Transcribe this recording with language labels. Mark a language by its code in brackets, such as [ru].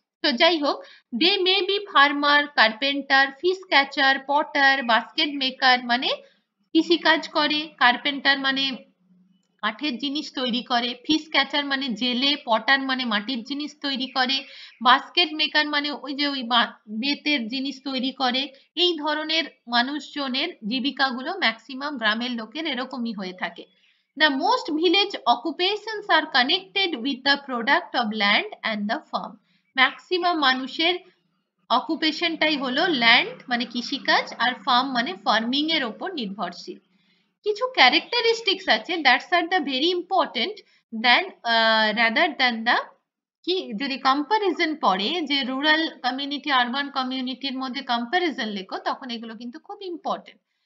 [bn] তো যাই হোক, [en] they may be farmer, carpenter, fish catcher, potter, basket maker, [bn] মানে কৃষিকাজ করে, কার্পেন্টার মানে কাঠের জিনিস তৈরি করে, ফিশ ক্যাচার মানে জেলে, পটার মানে মাটির জিনিস তৈরি করে, বাস্কেট মেকার মানে ওই যে ওই বেতের জিনিস তৈরি করে। এই ধরনের মানুষজনের জীবিকাগুলো ম্যাক্সিমাম গ্রামের লোকের এরকমই হয়ে থাকে। [en] The most village occupations are connected with the product of land and the farm. [bn] Maximum মানুষের অকুপেশনটাই হলো ল্যান্ড মানে কৃষিকাজ, আর ফার্ম মানে ফার্মিং এর ওপর নির্ভরশীল। কিছু ক্যারেক্টারিস্টিক্স আছে [en] that's are the very important then rather than the, [bn] কি যদি কম্পারিজন পড়ে যে রুরাল কমিউনিটি আরবান কমিউনিটির মধ্যে কম্পারিজন লেখো, তখন এগুলো কিন্তু খুব ইম্পর্টেন্ট।